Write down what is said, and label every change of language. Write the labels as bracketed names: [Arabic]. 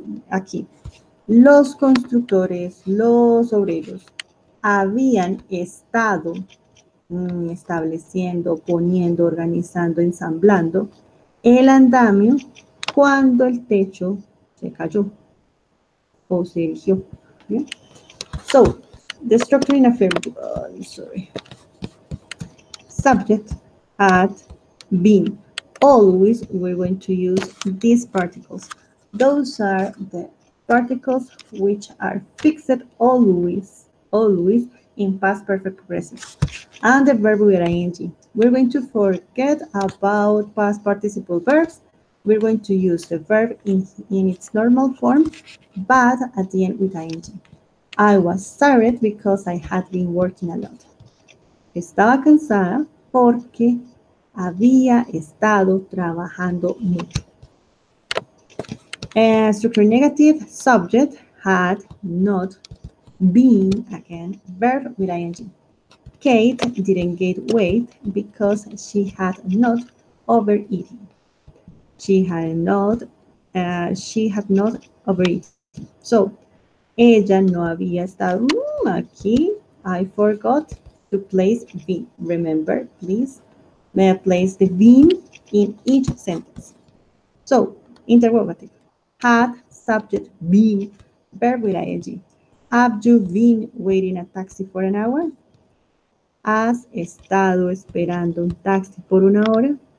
[Spanish] Aquí, los constructores, los obreros, habían estado estableciendo, poniendo, organizando, ensamblando el andamio cuando el techo se cayó o se erigió. ¿Bien? [English] So, the structure in affirmative, sorry. Subject, had, been. Always we're going to use these particles. Those are the particles which are fixed always in past perfect progressive. And the verb with ing. We're going to forget about past participle verbs. We're going to use the verb in its normal form, but at the end with ing. I was tired because I had been working a lot. [Spanish] Estaba cansada porque había estado trabajando mucho. [English] Structure negative, subject had not been, again, verb with ing. Kate didn't get weight because she had not overeaten. She had not, she had not overeaten. [Spanish] So, ella no había estado aquí. [English] I forgot to place been. Remember, please, may I place the been in each sentence. So, interrogative. Had subject been verb with ing. Have you been waiting a taxi for an hour? [Spanish] ¿Has estado esperando un taxi por una hora?